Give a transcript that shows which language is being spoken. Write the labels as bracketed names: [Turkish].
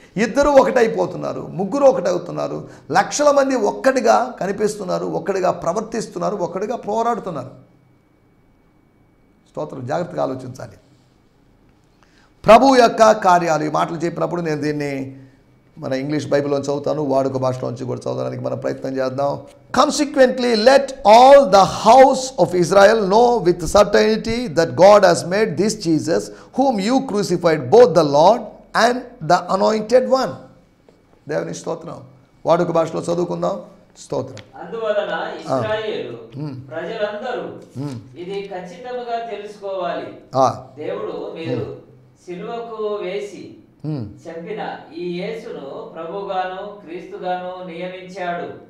[Telugu] ఇద్దరు ఒకటైపోతున్నారు, ముగ్గురు ఒకటవుతున్నారు. లక్షల మంది ఒక్కటిగా కనిపిస్తున్నారు, ఒక్కడిగా ప్రవర్తిస్తున్నారు, ఒక్కడిగా పోరాడుతున్నారు. స్తోత్రం. జాగ్రత్తగా ఆలోచించాలి. ప్రభు యొక్క కార్యాలు, ఈ మాటలు చెప్పినప్పుడు నేను దీన్ని మన ఇంగ్లీష్ బైబిల్లో చదువుతాను, వాడుక భాషలోంచి కూడా చదవడానికి మనం ప్రయత్నం చేద్దాం. [English] Consequently, let all the house of Israel know with certainty that God has made this Jesus, whom you crucified, both the Lord and the anointed one. [Telugu] దేవుని స్తోత్రం. వాడుక భాషలో చదువుకుందాం. స్తోత్రం. అందువలన ఇశ్రాయేలు ప్రజలందరూ ఇది ఖచ్చితంగా తెలుసుకోవాలి, దేవుడు మీరు సిలువకు వేసి చంపిన ఈ యేసును ప్రభుగాను క్రీస్తుగాను నియమించాడు.